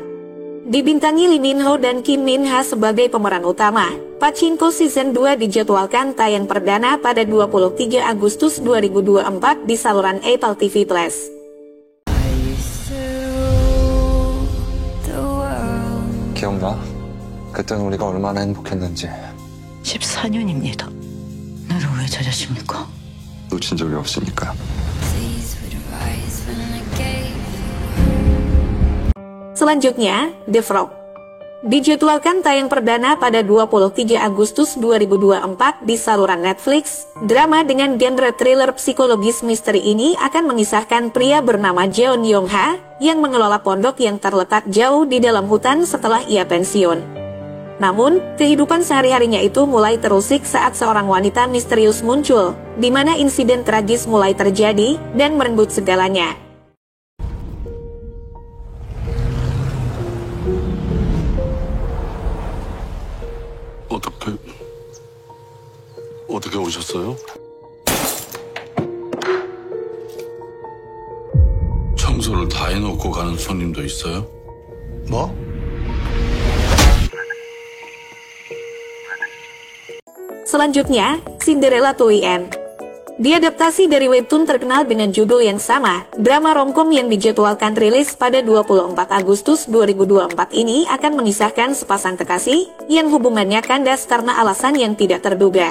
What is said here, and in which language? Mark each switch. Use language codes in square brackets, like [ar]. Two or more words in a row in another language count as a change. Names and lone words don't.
[id] Dibintangi Lee Min Ho dan Kim Min Ha sebagai pemeran utama, Pachinko Season 2 dijadwalkan tayang perdana pada 23 Agustus 2024 di saluran Apple TV Plus. [ko] 기억나? 그땐 우리가 얼마나 행복했는지. 14년입니다. 나를 왜 찾으십니까? 놓친 적이 없으니까. [id] Selanjutnya, The Frog. Dijadwalkan tayang perdana pada 23 Agustus 2024 di saluran Netflix. Drama dengan genre thriller psikologis misteri ini akan mengisahkan pria bernama Jeon Yong-ha yang mengelola pondok yang terletak jauh di dalam hutan setelah ia pensiun. Namun, kehidupan sehari-harinya itu mulai terusik saat seorang wanita misterius muncul, di mana insiden tragis mulai terjadi dan merenggut segalanya. [ko] 어떻게 오셨어요? 청소를 다 해놓고 가는 손님도 있어요? 뭐? [id] Selanjutnya, Cinderella 2am. Diadaptasi dari webtoon terkenal dengan judul yang sama, drama romcom yang dijadwalkan rilis pada 24 Agustus 2024 ini akan mengisahkan sepasang kekasih yang hubungannya kandas karena alasan yang tidak terduga.